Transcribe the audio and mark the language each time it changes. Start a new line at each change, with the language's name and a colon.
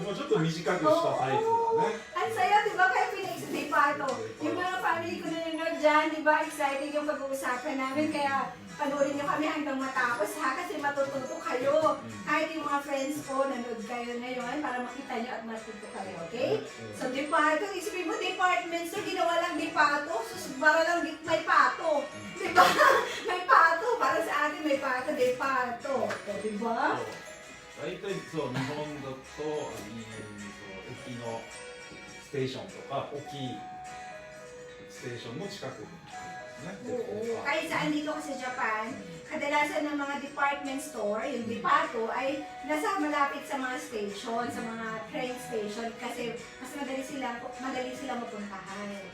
Japanese: もうちょっと短くしたタイプだね。
Filipino: Ang saya, di ba? Kaya pinag-explain pa ito. Yung mga family ko na nanonood dyan, di ba? Excited yung pag-uusapan namin. Kaya panoorin nyo kami hanggang matapos ha. Kasi matututo kayo. Kahit yung mga friends ko, nanood kayo ngayon para makita nyo at matuto kayo. Okay? So, depato. Isipin mo, departments na ginawa lang depato. So, para lang may pato. Di ba? May pato. Para sa atin may pato, depato. O, di ba?
Japanese: 大体そう日本だと駅のステーションとか大きいステーションの近くにね。
Filipino: Oo. Kahit saan dito kasi sa Japan, kadalasan ng mga department store, yung depato, ay nasa malapit sa mga station, sa mga train station, kasi mas madali silang mapuntahan.